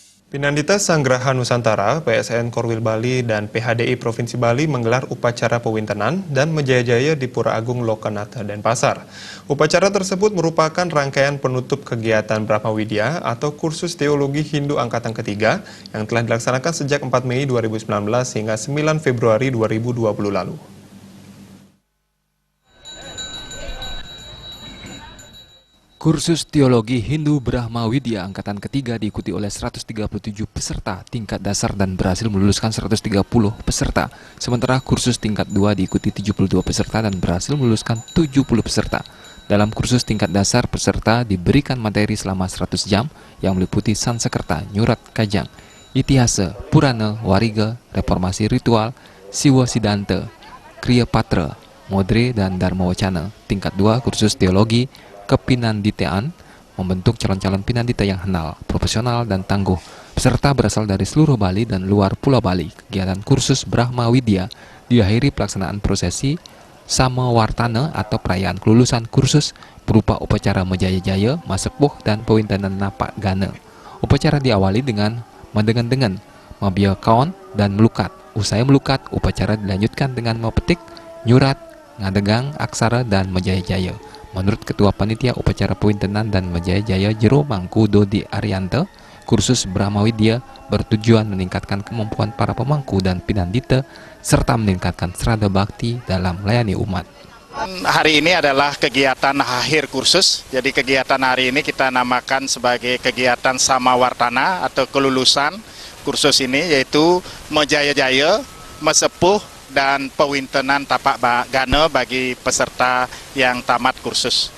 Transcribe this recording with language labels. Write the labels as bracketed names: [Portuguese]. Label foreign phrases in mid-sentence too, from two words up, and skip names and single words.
[Indonesian] Pinandita Sanggraha Nusantara, PSN Korwil Bali, dan PHDI Provinsi Bali menggelar upacara pewintenan dan menjaya-jaya di Pura Agung Lokanata Denpasar. Upacara tersebut merupakan rangkaian penutup kegiatan Brahma Widya atau kursus teologi Hindu angkatan ketiga yang telah dilaksanakan sejak 4 Mei 2019 hingga 9 Februari 2020 lalu. Kursus Teologi Hindu Brahma Widya angkatan ketiga diikuti oleh 137 peserta tingkat dasar dan berhasil meluluskan 130 peserta. Sementara kursus tingkat 2 diikuti 72 peserta dan berhasil meluluskan 70 peserta. Dalam kursus tingkat dasar, peserta diberikan materi selama 100 jam yang meliputi Sansekerta, Nyurat Kajang, Itihasa, Purana, Wariga, Reformasi Ritual, Siwa Sidanta, Kriya Patra, Modre, dan Dharma Wacana. Tingkat 2 kursus Teologi Kepinanditaan membentuk calon-calon pinandita yang henal, profesional, dan tangguh. Peserta berasal dari seluruh Bali dan luar Pulau Bali. Kegiatan kursus Brahma Widya diakhiri pelaksanaan prosesi Samawartana atau perayaan kelulusan kursus berupa upacara Mejaya-jaya, Masepuh, dan pewintenan Napak Gana. Upacara diawali dengan mendengan-dengan, Mabia Kaon, dan melukat. Usai melukat, upacara dilanjutkan dengan mepetik, nyurat, ngadegang, aksara, dan Mejaya-jaya. Menurut Ketua Panitia Upacara Pewintenan dan Mejaya-jaya Jero Mangku Dodi Arianta, kursus Brahma Widya bertujuan meningkatkan kemampuan para pemangku dan pinandita serta meningkatkan serada bakti dalam melayani umat. Hari ini adalah kegiatan akhir kursus, jadi kegiatan hari ini kita namakan sebagai kegiatan Samawartana atau kelulusan kursus ini, yaitu Mejaya-jaya, Mesepuh, dan pewintenan tapak gana bagi peserta yang tamat kursus.